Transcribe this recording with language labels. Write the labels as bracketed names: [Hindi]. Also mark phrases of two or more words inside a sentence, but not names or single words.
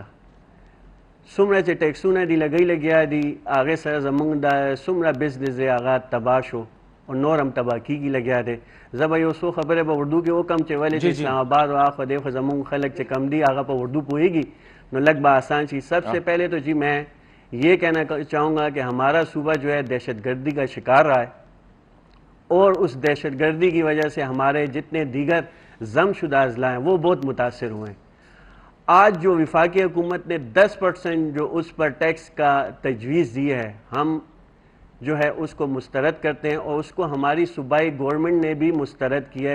[Pashto] څومره چې ټیکسونه دي لګیا دي هغې سره زموږ د څومره بزنس دی هغه تباه شو او نور هم تباه کېږي لګیا دی. زه به یو څو خبرې په اردو کې وکړم چې ولې چې اسلام آباد او اخوا دیخوا زموږ خلک چې کم دي هغه په اردو پوهېږي نو لگ با آسان شي. [Urdu] سب سے پہلے تو جی میں یہ کہنا چاہوں گا کہ ہمارا صوبہ جو ہے دہشت گردی کا شکار رہا ہے اور اس دہشت گردی کی وجہ سے ہمارے جتنے دیگر ضم شدہ اضلاع ہیں وہ بہت متاثر ہوئے ہیں. آج جو وفاقی حکومت نے 10% جو اس پر ٹیکس کا تجویز دی ہے ہم جو ہے اس کو مسترد کرتے ہیں اور اس کو ہماری صوبائی گورنمنٹ نے بھی مسترد کیا ہے.